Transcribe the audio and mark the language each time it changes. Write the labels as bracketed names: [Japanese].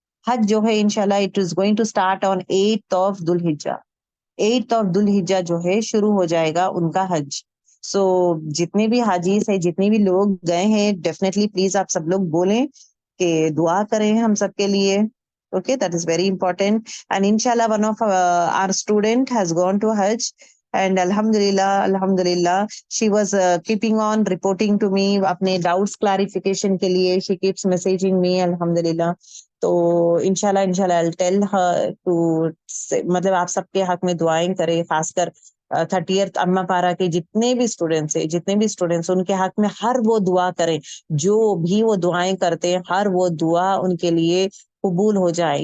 [Urdu] حج جو ہے انشاءاللہ [English] It is going to start on 8 ذوالحجہ. [Urdu] 8 ذوالحجہ جو ہے شروع ہو جائے گا ان کا حج. سو جتنے بھی حاجیز ہیں، جتنے بھی لوگ گئے ہیں، [English] definitely please [Urdu] آپ سب لوگ بولیں کہ دعا کریں ہم سب کے لیے. [English] Okay, that is very important. And inshallah, one of our student has gone to Hajj. And Alhamdulillah, she was keeping on reporting to me اپنے doubts clarification کے لیے. She keeps messaging me, Alhamdulillah. [Urdu] تو انشاءاللہ [English] I'll tell her to [Urdu] مطلب آپ سب کے حق میں دعائیں کرے، خاص کر 30th اما پارا کے جتنے بھی اسٹوڈینٹس ان کے حق میں ہر وہ دعا کریں جو بھی وہ دعائیں کرتے ہیں، ہر وہ دعا ان کے لیے قبول ہو جائے.